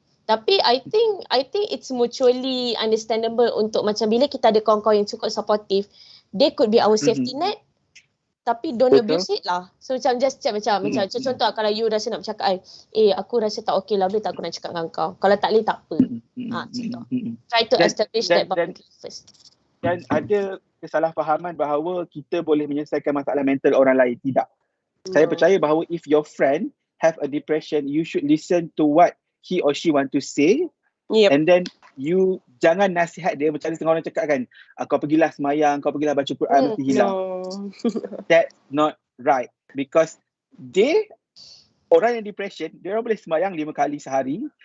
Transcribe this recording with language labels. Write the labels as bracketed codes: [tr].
[en] Tapi I think it's mutually understandable [ms] untuk macam bila kita ada kawan-kawan yang cukup [en] supportive, they could be our safety net. [ms] Tapi [en] don't abuse it [ms] lah. So macam [en] just check [ms] macam contoh lah, kalau you rasa nak bercakap, aku rasa tak okay lah, boleh tak aku nak cakap dengan kau? Kalau tak boleh tak apa. Contoh. [en] Try to establish that boundary first. [ms] Dan ada kesalahfahaman bahawa kita boleh menyelesaikan masalah mental orang lain. Tidak. Saya percaya bahawa [en] if your friend have a depression, you should listen to what he or she want to say. And then you [ms] jangan nasihat dia macam setengah orang cakap kan, kau pergilah semayang, kau pergilah baca Quran, mesti hilang. [en] That's not right. Because [ms] orang yang depression, dia orang boleh semayang 5 kali sehari.